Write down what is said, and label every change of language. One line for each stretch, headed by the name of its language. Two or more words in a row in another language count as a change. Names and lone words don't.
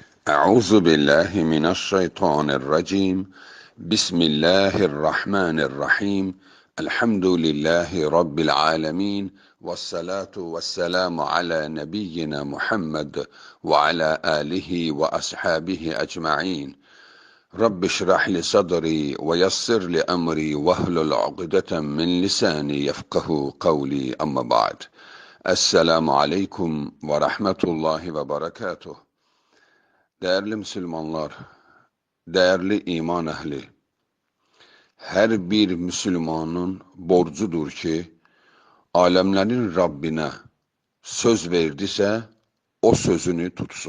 Arabic: أعوذ بالله من الشيطان الرجيم بسم الله الرحمن الرحيم الحمد لله رب العالمين والصلاة والسلام على نبينا محمد وعلى آله وأصحابه أجمعين رب اشرح لي صدري ويسر لي أمري واحلل عقدة من لساني يفقه قولي أما بعد السلام عليكم ورحمة الله وبركاته.
Turkish: Değerli Müslümanlar, değerli
Azerbaijani: iman əhli, hər bir Müslümanın borcudur ki, aləmlərin Rabbinə söz verdisə, o sözünü tutsun.